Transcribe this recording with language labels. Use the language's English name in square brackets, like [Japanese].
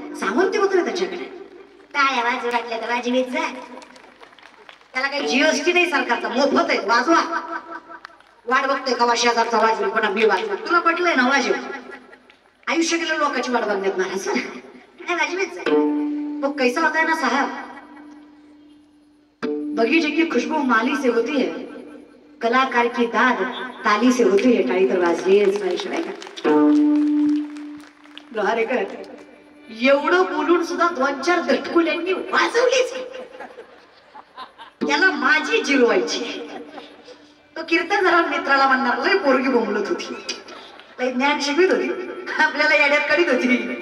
[Marathi] सामर्थ्य होतं त्याच्याकडे. टाळ्या वाजू लागल्या तर वाजवीत जा. त्याला काही जीएसटी नाही सरकारचा, मोफत आहे, वाजवा. वाट बघतोय का 1000चा वाजवेल पण मी वाजवा. तुला पटलंय ना वाजव. आयुष्य गेलं लोकांची वाट बघण्यात महाराज वाजवीत जा. [Hindi] वो कैसा होता है ना साहब, बगीचे की खुशबू माली से होती है, कलाकार की दाद ताली से होती है. [Marathi] टाळी तर वाजलीच पाहिजे नाही का. लोहारेकर एवढं बोलून सुद्धा 2-4 दटकुल्यांनी वाजवलीच. त्याला माझी जिरवायची. तो कीर्तन जरा मित्राला म्हणणार लय पोरगी बोंबलत होती, लय ज्ञान शिकवित होती, आपल्याला येड्यात काढीत होती.